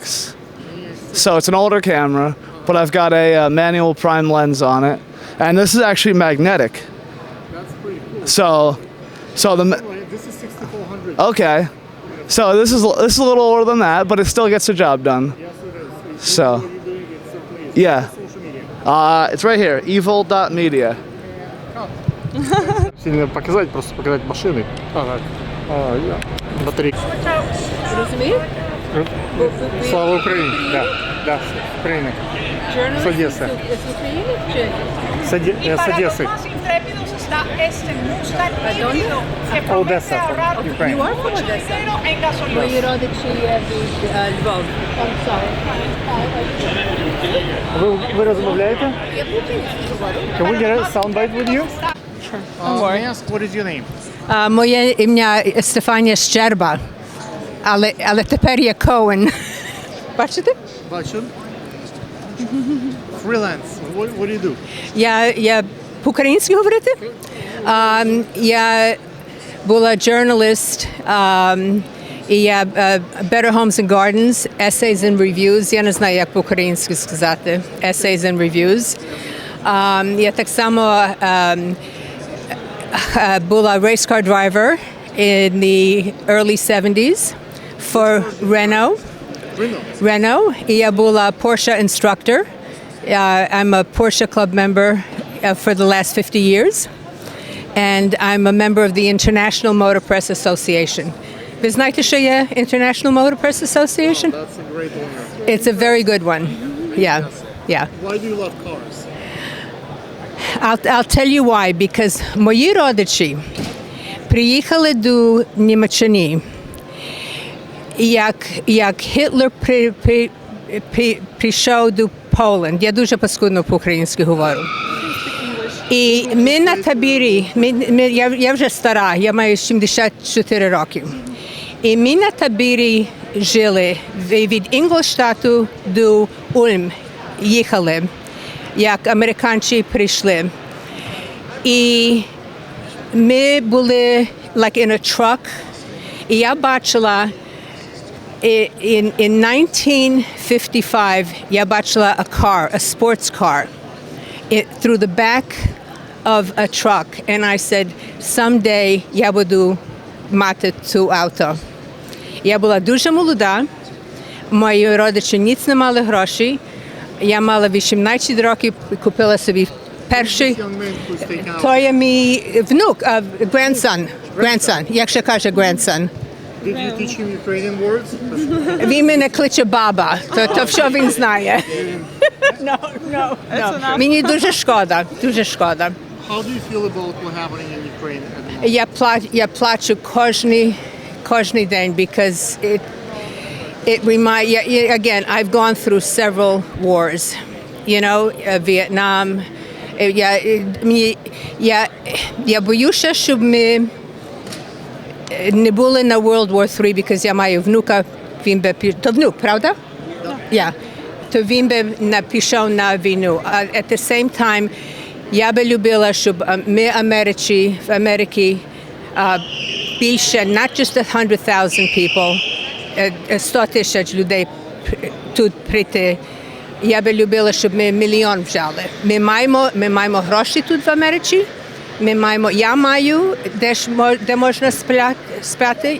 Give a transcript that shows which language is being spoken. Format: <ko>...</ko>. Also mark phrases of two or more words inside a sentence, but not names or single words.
<en>So it's an older camera, but I've got a manual prime lens on it, and this is actually magnetic. That's pretty cool. So the This is 6400. okay. So this is a little older than that, but it still gets the job done. Yes, it is. So. What you're doing, it's so amazing. Yeah. Social media. It's right here, evil.media.</en> <ru>Сильно показать, просто показать машины. Батарейки.</ru> <uk>Розумієш?</uk> <ru>Слава Украине. Да, да, с Украины. С Одессы.</ru> <uk>З України чи?</uk> <ru>С Одессы. Одеса,</ru> <en>from Ukraine. You are from</en> <uk>Одеса? Мої родичі є від Львова. Ви розмовляєте? Я по-українськи говорю.</uk> <en>Can we get a soundbite with you? Don't worry. May I ask, what is your name?</en> <uk>Моє ім'я Стефанія Щерба, але тепер я Коен. Бачите? Бачу.</uk> <en>Freelance. What do you do?</en> <uk>Я по-українськи говорити? Я була журналіст, і я Better Homes and Gardens, Essays and Reviews. Я не знаю, як по-українськи сказати. Essays and Reviews. Я так само була</uk> <en>race car driver in the early 70s for Renault.</en> <uk>І я була Porsche instructor.</uk> <en>I'm a Porsche Club member for the last 50 years. And I'm a member of the International Motor Press Association.</en> <uk>Ви знаєте, що є International Motor Press Association?</uk> <en>That's a great honor. It's a very good one. Yeah. Why do you love cars? I'll tell you why. Because</en> <uk>мої родичі приїхали до Німеччини, як Гітлер прийшов до Поланд. Я дуже паскудно по-українськи говорю. І ми на таборі, я вже стара, я маю 74 роки. І ми на таборі жили від Інгольштату до Ульм їхали, як американці прийшли. І ми були</uk> <en>like in a truck.</en> <uk>І я бачила</uk> <en>in 1955</en> <uk>я бачила</uk> <en>a sports car through the back of a truck, and I said, someday</en> <uk>я буду мати цю авто. Я була дуже молода, мої родичі ніц не мали грошей, я мала 18 років, купила собі перший, то є мій внук, grandson, як ще каже grandson.</uk> <en>Did you teach him Ukrainian words?</en> <uk>Він мене кличе баба, то що він знає. No. Мені дуже шкода.</uk> <en>How do you feel about what's happening in Ukraine at the moment?</en> <uk>Я плачу кожний день,</uk> <en>because it reminds, again, I've gone through several wars, you know, Vietnam.</en> <uk>Я боюся, щоб ми не були на World War III, because я маю внука, він би то внук, правда? Yeah. То він би пішов на війну.</uk> <en>At the same time,</en> <uk>я би любила, щоб ми в Америці більше,</uk> <en>not just 100,000 people,</en> <uk>100 тисяч людей тут прийти. Я би любила, щоб ми мільйон взяли. Ми маємо гроші тут в Америці. Я маю, де можна спати.</uk>